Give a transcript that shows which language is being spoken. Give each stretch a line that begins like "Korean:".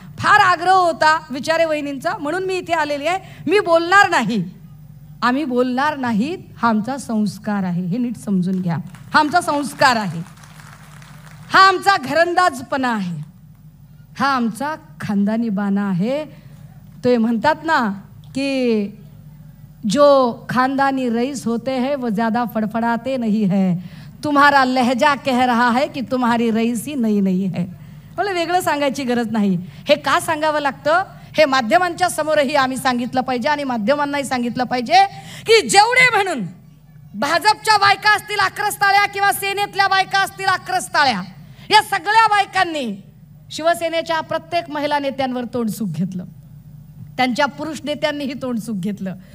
Marathi: फार आग्रह होता विचारे वहिनींचा, म्हणून मी इथे आलेली आहे. मी बोलणार नाही, आम्ही बोलणार नाहीत, हा आमचा संस्कार आहे, हे नीट समजून घ्या. हा आमचा संस्कार आहे, हा आमचा घरंदाजपणा आहे, हा आमचा खानदानी बाणा आहे. ते म्हणतात ना की
Hindi: जो खानदानी रईस होते हैं वो ज़्यादा फड़फड़ाते नहीं है, तुम्हारा लहजा कह रहा है कि तुम्हारी रईसी नई नहीं है.
Marathi: मला वेगळं सांगायची गरज नाही. हे का सांगावं लागतं, हे माध्यमांच्या समोरही आम्ही सांगितलं पाहिजे आणि माध्यमांनाही सांगितलं पाहिजे की जेवढे म्हणून भाजपच्या बायका असतील आक्रस्ताळ्या किंवा सेनेतल्या बायका असतील आक्रस्ताळ्या, या सगळ्या बायकांनी शिवसेनेच्या प्रत्येक महिला नेत्यांवर तोंडसुख घेतलं, त्यांच्या पुरुष नेत्यांनीही तोंडसुख घेतलं.